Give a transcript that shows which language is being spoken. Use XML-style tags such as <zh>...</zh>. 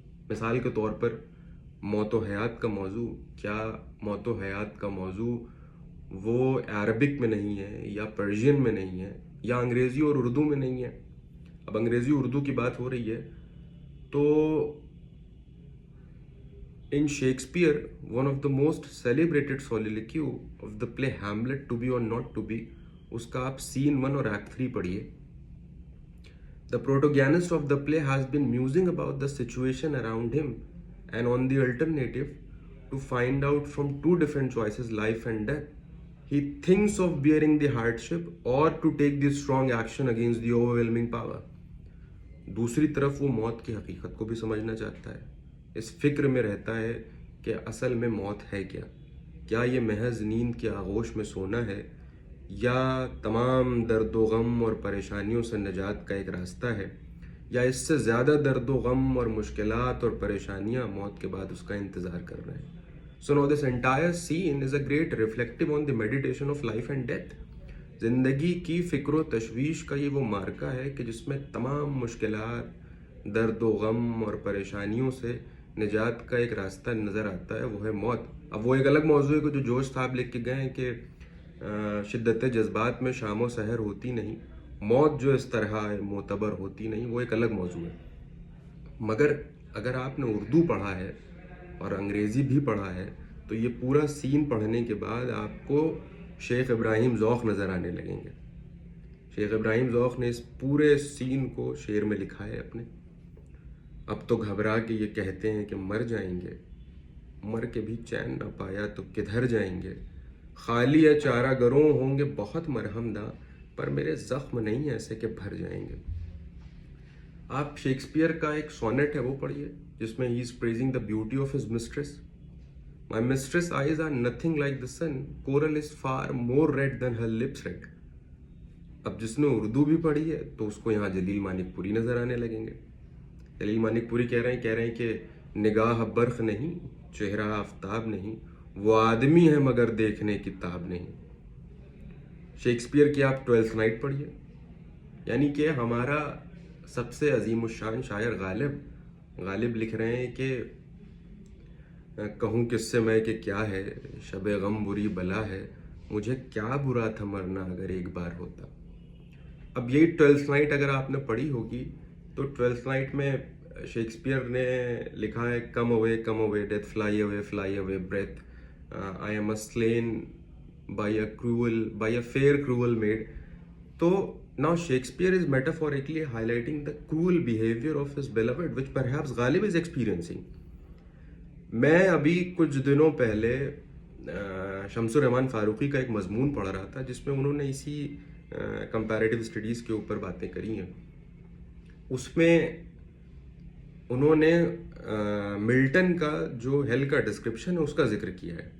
<ur>مثال کے طور پر موت و حیات کا موضوع، کیا موت و حیات کا موضوع وہ عربک میں نہیں ہے یا پرشین میں نہیں ہے یا انگریزی اور اردو میں نہیں ہے؟ اب انگریزی اردو کی بات ہو رہی ہے تو</ur> <en>in Shakespeare one of the most celebrated soliloquy of the play Hamlet to be</en> <ur>اور ناٹ ٹو بی، اس کا آپ سین 1 اور ایکٹ 3 پڑھیے.</ur> <en>The protagonist of the play has been musing about the situation around him and on the alternative to find out from two different choices, life and death. He thinks of bearing the hardship or to take the strong action against the overwhelming power.</en> <ur>دوسری طرف وہ موت کی حقیقت کو بھی سمجھنا چاہتا ہے. اس فکر میں رہتا ہے کہ اصل میں موت ہے کیا یہ محض نیند کی آغوش میں سونا ہے یا تمام درد و غم اور پریشانیوں سے نجات کا ایک راستہ ہے، یا اس سے زیادہ درد و غم اور مشکلات اور پریشانیاں موت کے بعد اس کا انتظار کر رہے ہیں.</ur> <en>So now this entire scene is a great reflective on the meditation of life and death.</en> <ur>زندگی کی فکر و تشویش کا یہ وہ مارکہ ہے کہ جس میں تمام مشکلات، درد و غم اور پریشانیوں سے نجات کا ایک راستہ نظر آتا ہے، وہ ہے موت. اب وہ ایک الگ موضوع ہے کہ جو جوش صاحب لکھ کے گئے ہیں کہ شدت جذبات میں شام و سحر ہوتی نہیں، موت جو اس طرح معتبر ہوتی نہیں، وہ ایک الگ موضوع ہے. مگر اگر آپ نے اردو پڑھا ہے اور انگریزی بھی پڑھا ہے تو یہ پورا سین پڑھنے کے بعد آپ کو شیخ ابراہیم ذوق نظر آنے لگیں گے. شیخ ابراہیم ذوق نے اس پورے سین کو شعر میں لکھا ہے اپنے. اب تو گھبرا کے یہ کہتے ہیں کہ مر جائیں گے، مر کے بھی چین نہ پایا تو کدھر جائیں گے. خالی ہے چارہ گروں ہوں گے بہت مرہم داں، پر میرے زخم نہیں ایسے کہ بھر جائیں گے. آپ شیکسپیئر کا ایک سونیٹ ہے وہ پڑھیے جس میں</ur> <en>He is praising the beauty of his mistress. My mistress' eyes are nothing like the sun. Coral is far more red than her lips red.</en> <ur>اب جس نے اردو بھی پڑھی ہے تو اس کو یہاں جلیل مانک پوری نظر آنے لگیں گے. جلیل مانک پوری کہہ رہے ہیں کہ نگاہ برق نہیں، چہرہ آفتاب نہیں، وہ آدمی ہے مگر دیکھنے کی تاب نہیں. شیکسپیئر کی آپ 12th نائٹ پڑھیے. یعنی کہ ہمارا سب سے عظیم الشان شاعر غالب لکھ رہے ہیں کہ کہوں کس سے میں کہ کیا ہے، شب غم بری بلا ہے، مجھے کیا برا تھا مرنا اگر ایک بار ہوتا. اب یہی 12th نائٹ اگر آپ نے پڑھی ہوگی تو 12th نائٹ میں شیکسپیئر نے لکھا ہے</ur> <en>Come away death fly away breath I am slain by a fair cruel maid. تو now Shakespeare is metaphorically highlighting the cruel behavior of his beloved which perhaps Ghalib is experiencing.</en> <ur>میں ابھی کچھ دنوں پہلے شمس الرحمان فاروقی کا ایک مضمون پڑھ رہا تھا جس میں انہوں نے اسی کمپیریٹیو اسٹڈیز کے اوپر باتیں کری ہیں. اس میں انہوں نے ملٹن کا جو ہیل کا ڈسکرپشن ہے اس کا ذکر کیا ہے.</ur>